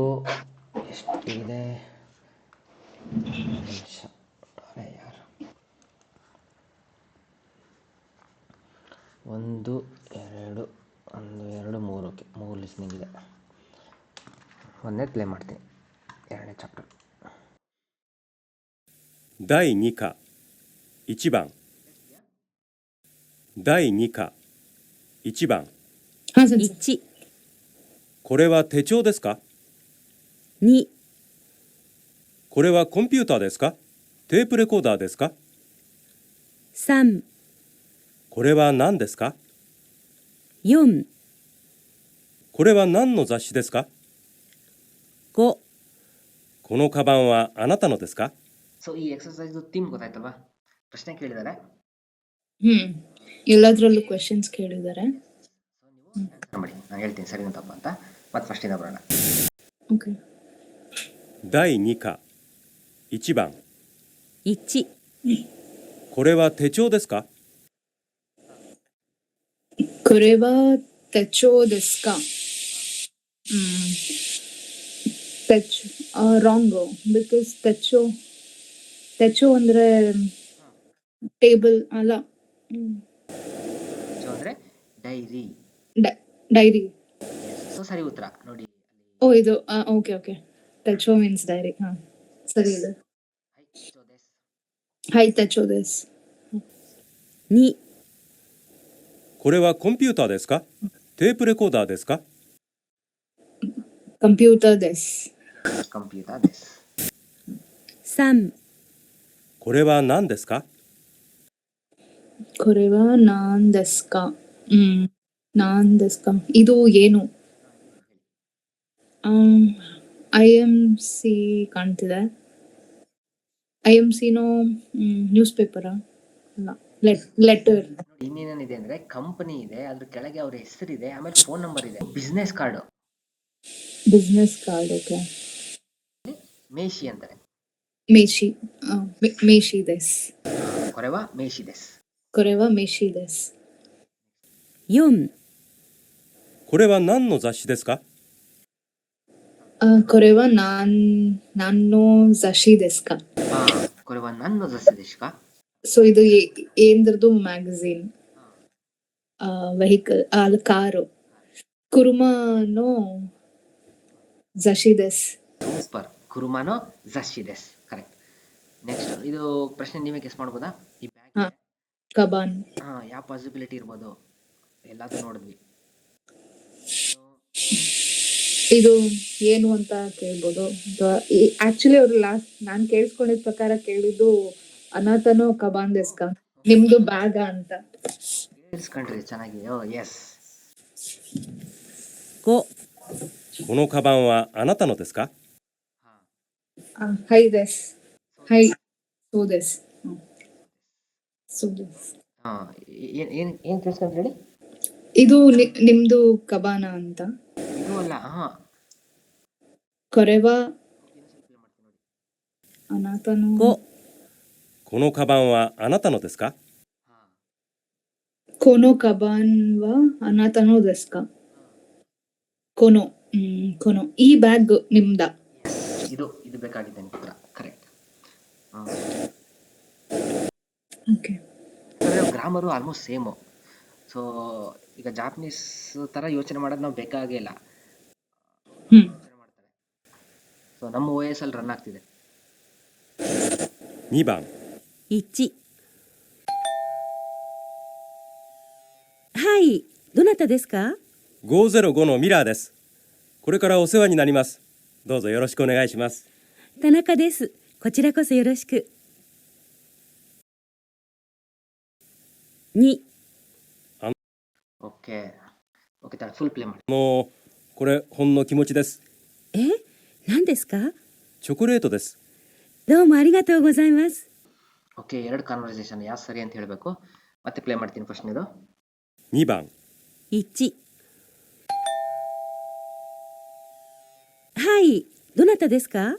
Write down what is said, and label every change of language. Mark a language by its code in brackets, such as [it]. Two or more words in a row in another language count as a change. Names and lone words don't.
[kn] ಎಷ್ಟಿದೆ? ನಿಮಿಷ ಯಾರು? 1 2 3. ಓಕೆ, 3 ಲಿಸ್ನಿಂಗ್ ಇದೆ. ಒಂದೇ ಪ್ಲೇ ಮಾಡ್ತೀನಿ. ಎರಡನೇ ಚಾಪ್ಟರ್. [ja] 第2課1番第2課1番 [kn] ಹಾಂ ಸರ್。 [ja] 1、これは手帳ですか？ 2、これはコンピューターですか？テープレコーダーですか？ 3、これは何ですか？ 4、これは何の雑誌ですか？ 5、このカバンはあなたのですか？ [kn] ಸೊ ಈ [en] exercise theme [kn] ಗೊತ್ತಾಯ್ತಲ್ವಾ? ಪ್ರಶ್ನೆ ಕೇಳಿದ್ದಾರೆ. ಎಲ್ಲದರಲ್ಲೂ ಕ್ವೆಶನ್ಸ್ ಕೇಳಿದ್ದಾರೆ. ಮಾಡಿ, ನಾನು ಹೇಳ್ತೀನಿ ಸರಿನಾ ತಪ್ಪ ಅಂತ. ಮತ್ತೆ ಫಸ್ಟಿಂದ ಬರೋಣ. ಓಕೆ. [ja] 第2課1番 1、これは手帳ですか？これは手帳ですか？ರಾಂಗ್. [kn] ಬಿಕಾಸ್ ತೆಚೋ ಅಂದ್ರೆ ಟೇಬಲ್ ಅಲ್ಲ. ಸೊ ಅಂದರೆ ಡೈರಿ. ಡೈರಿ. ಸೊ ಸರಿ ಉತ್ತರ ನೋಡಿ. ಓ ಇದು ಓಕೆ ಓಕೆ. ತೆಚೋ [en] means diary. [kn] ಹಾಂ ಸರಿ ಇದೆ. [ja] はい手帳です. 2、これはコンピューターですか？テープレコーダーですか？コンピューターです. コンピューターです. 3、これは何ですか？これは何ですか？何ですか? [kn] ಇದು ಏನು? IMC ಕಾಣ್ತಿದೆ. IMCನೋ ನ್ಯೂಸ್ ಪೇಪರಾ? ಅಲ್ಲ, ಲೆಟರ್. ಇನ್ನೇನಿದೆ ಅಂದ್ರೆ ಕಂಪನಿ ಇದೆ, ಅದ್ರ ಕೆಳಗೆ ಅವ್ರ ಹೆಸರಿದೆ, ಆಮೇಲೆ [en] phone number [kn] ಇದೆ. [en] business card. business card. ಓಕೆ. [kn] ಮೇಶಿ ಅಂತಾರೆ. [ja] 名刺。名刺です. これは名刺です. これは名刺です. 4、これは何の雑誌ですか？これは何の雑誌ですか? これは何の雑誌ですか? [kn] ಸೊ ಇದು ಏನದ್ರದ್ದು? ಮ್ಯಾಗಝೀನ್, ವೆಹಿಕಲ್, ಕಾರು. [ja] 車の雑誌です. [kn] ಸೂಪರ್. [ja] 車の雑誌です. [kn] ಕರೆಕ್ಟ್. ನೆಕ್ಸ್ಟ್, ಇದು ಪ್ರಶ್ನೆ ನೀವೇ ಗೆಸ್ ಮಾಡ್ಬೋದಾ? ಈ ಬ್ಯಾಗ್ ಕಬಾನ್. ಯಾವ ಪಾಸಿಬಿಲಿಟಿ ಇರ್ಬೋದು? ಎಲ್ಲಾದ್ರೂ ನೋಡಿದ್ವಿ. ಇದು ಏನು ಅಂತ ಕೇಳ್ಬೋದು. ಆಕ್ಚುಲಿ ಅವ್ರು ಲಾಸ್ಟ್ ನಾನು ಕೇಳಿಸ್ಕೊಂಡಿದ್ ಪ್ರಕಾರ ಕೇಳಿದ್ದು [ja] あなたのカバンですか, [kn] ನಿಮ್ದು ಬ್ಯಾಗ ಅಂತ. ಕೇಳಿಸ್ಕೊಂಡ್ರಿ ಚೆನ್ನಾಗಿ. ಎಸ್. [ja] 5、このカバンはあなたのですか？はいです。はいそうです. そうです. [kn] ಏನ್ ಕೇಳಿಸ್ಕೊಂಡ್ರಿ ಹೇಳಿ? ಇದು ನಿಮ್ದು ಕಬಾನ ಅಂತ. ಇದು ಅಲ್ಲ. [ja] これはあなたの. 5、このカバンはあなたのですか？このカバンはあなたのですか. この。この. [kn] ಈ ಬ್ಯಾಗ್ ನಿಮ್ದ? ಇದು ಬೇಕಾಗಿದ್ದ ಉತ್ತರ. ಕರೆಕ್ಟ್. ಓಕೆ. [en] grammar almost same. [kn] ಸೊ ಈಗ ಜಾಪನೀಸ್ ತರ ಯೋಚನೆ ಮಾಡೋದು ನಾವು ಬೇಕಾಗೇ ಇಲ್ಲ. ಯೋಚನೆ ಮಾಡ್ತಾರೆ. ಸೊ ನಮ್ಮ OS ಅಲ್ಲಿ ರನ್ ಆಗ್ತಿದೆ. [ja] 2 番 1。はい、どなたですか 505のミラーです。これからお世話になります。どうぞよろしくお願いします。田中です。こちらこそよろしく。2、 [kn] ಓಕೆ. [en] full play [kn] ಮಾಡಿ. [ja] これほんの気持ちです。何ですかチョコレートです。どうもありがとうございます。 [kn] ಓಕೆ, 2 ಕಾನ್ವರ್ಸೇಷನ್ ಯಾವ ಸರಿ ಅಂತ ಹೇಳಬೇಕು. ಮತ್ತೆ ಪ್ಲೇ ಮಾಡ್ತೀನಿ ಫಸ್ಟ್ನೇದು. [ja] 2番 1、 どなたですか？